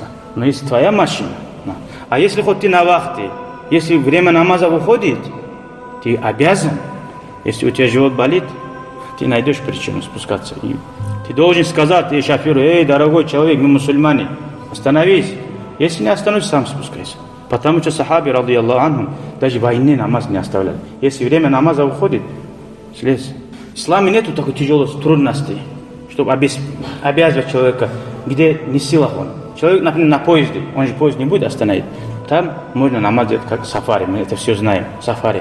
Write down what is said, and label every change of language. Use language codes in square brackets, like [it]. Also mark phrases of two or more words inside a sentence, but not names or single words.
[ru] Но если твоя машина, а если хоть ты на вахте, если время намаза выходит, ты обязан, если у тебя живот болит, ты найдешь причину спускаться. И ты должен сказать шоферу, эй, дорогой человек, мы мусульмане, остановись. Если не остановишься, сам спускайся. Потому что сахаби, [ar] رضي الله عنهم, [ru] даже войны намаз не оставляли. Если время намаза выходит, слезь. В исламе нету такой тяжелой трудности, чтобы обязывать человека, где не силах он. Человек, например, на поезде, он же поезд не будет остановить. Там можно намаз делать как сафари, мы это все знаем, сафари.